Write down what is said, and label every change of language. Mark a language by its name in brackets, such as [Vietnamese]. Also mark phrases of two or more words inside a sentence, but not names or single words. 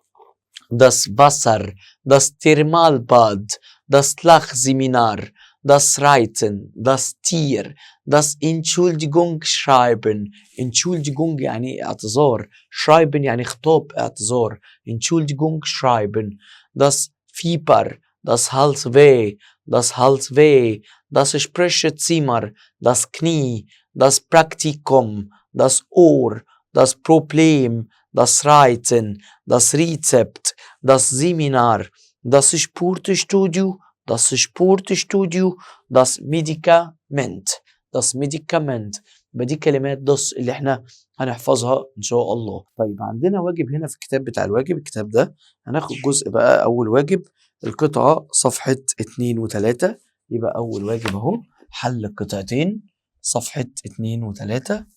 [German] das Wasser, das Thermalbad, das Lachseminar, das Reiten, das Tier, das Entschuldigung schreiben. [Arabic] Entschuldigung يعني اعتذار، schreiben يعني خطاب اعتذار. [German] Entschuldigung schreiben. Das Fieber, das Halsweh, das Halsweh, das Sprechzimmer, das Knie, das Praktikum, das Ohr, das Problem, das Reiten, das Rezept, das Seminar, das Sportstudio, das Sportstudio, das Medikament. das Medikament. [Arabic] يبقى دي كلمات دص اللي احنا هنحفظها ان شاء الله. طيب عندنا واجب هنا في الكتاب بتاع الواجب، الكتاب ده هناخد جزء بقى. اول واجب القطعة صفحة 2 و3. يبقى اول واجب اهو حل القطعتين صفحة 2 و3.